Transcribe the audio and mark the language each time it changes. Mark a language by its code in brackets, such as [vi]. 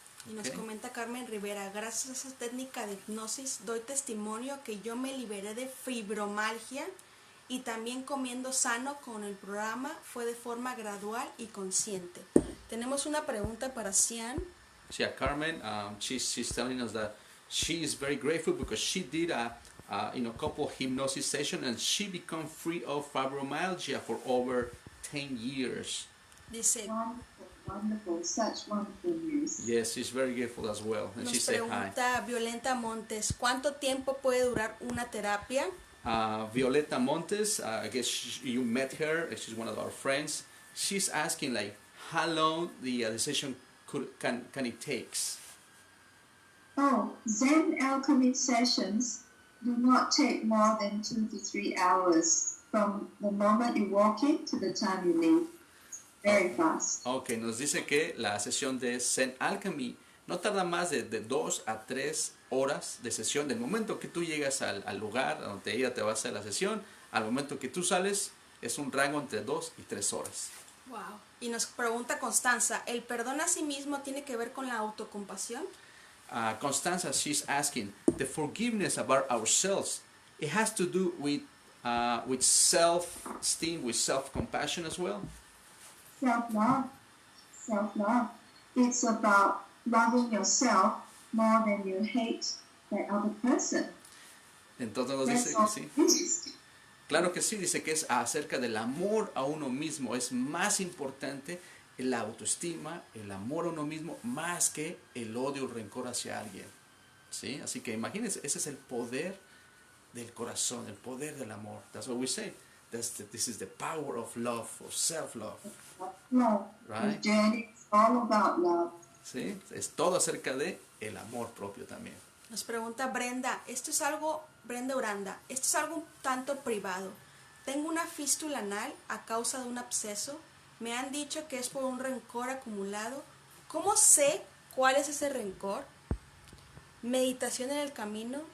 [es] Y nos comenta Carmen Rivera, gracias a esa técnica de hipnosis doy testimonio que yo me liberé de fibromialgia y también comiendo sano con el programa fue de forma gradual y consciente. Tenemos una pregunta para Cian. [en] Yeah, Carmen, she's telling us that she is very grateful because she did a couple of hypnosis sessions and she became free of fibromyalgia for over 10 years. [es] Dice, [en] Wonderful, such wonderful news. Yes, she's very grateful as well. And she [es] nos [en] said hi. [es] pregunta Violeta Montes, ¿cuánto tiempo puede durar una terapia? [en] Violeta Montes, I guess you met her. She's one of our friends. She's asking like how long the session can it takes. Oh, Zen alchemy sessions do not take more than 2 to 3 hours from the moment you walk in to the time you leave. Very fast. [es] Ok, nos dice que la sesión de Zen Alchemy no tarda más de 2 a 3 horas de sesión. Del momento que tú llegas al lugar donde ella te va a hacer la sesión, al momento que tú sales, es un rango entre 2 y 3 horas. Wow. Y nos pregunta Constanza, ¿el perdón a sí mismo tiene que ver con la autocompasión? [en] Constanza, she's asking, the forgiveness about ourselves, it has to do with self-esteem, with self-compassion as well? Self-love. Self-love. It's about loving yourself more than you hate that other person. [es] Entonces nos dice que sí. Claro que sí, dice que es acerca del amor a uno mismo. Es más importante la autoestima, el amor a uno mismo, más que el odio o rencor hacia alguien. ¿Sí? Así que imagínense, ese es el poder del corazón, el poder del amor. [en] That's what we say. This is the power of love, of self-love. Love. Right? The journey is all about love. [es] ¿Sí? Es todo acerca de el amor propio también. Nos pregunta Brenda Uranda, esto es algo un tanto privado. Tengo una fístula anal a causa de un absceso. Me han dicho que es por un rencor acumulado. ¿Cómo sé cuál es ese rencor? Meditación en el camino.